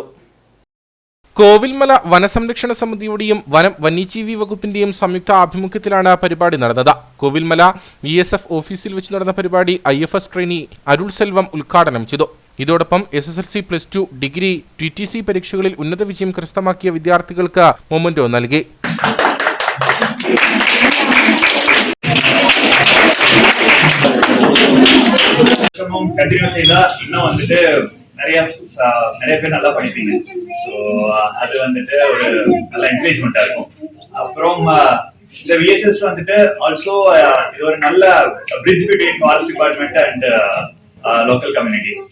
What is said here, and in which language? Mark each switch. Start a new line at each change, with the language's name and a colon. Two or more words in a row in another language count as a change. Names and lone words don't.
Malayalam: കോവിൽമല വനസംരക്ഷണ സമിതിയുടെയും വന്യജീവി വകുപ്പിന്റെയും സംയുക്ത ആഭിമുഖ്യത്തിലാണ് പരിപാടി നടന്നത്. കോവിൽമല VSF ഓഫീസിൽ വെച്ച് നടന്ന പരിപാടി IFS ട്രെയിനി അരുൾ സെൽവം ഉദ്ഘാടനം ചെയ്തു. ഇതോടൊപ്പം SSLC+2 ഡിഗ്രി TTC പരീക്ഷകളിൽ ഉന്നത വിജയം കരസ്ഥമാക്കിയ വിദ്യാർത്ഥികൾക്ക് മൊമെന്റോ നൽകി.
Tamil: கண்டினியூ செய்தா இன்னும் வந்துட்டு நிறைய பேர் நல்லா படிப்பீங்க. ஸோ அது வந்துட்டு ஒரு நல்ல என்கரேஜ்மெண்டா இருக்கும். அப்புறம் இந்த VSS வந்துட்டு ஆல்சோ இது ஒரு நல்ல
English: bridge between forest department and local community.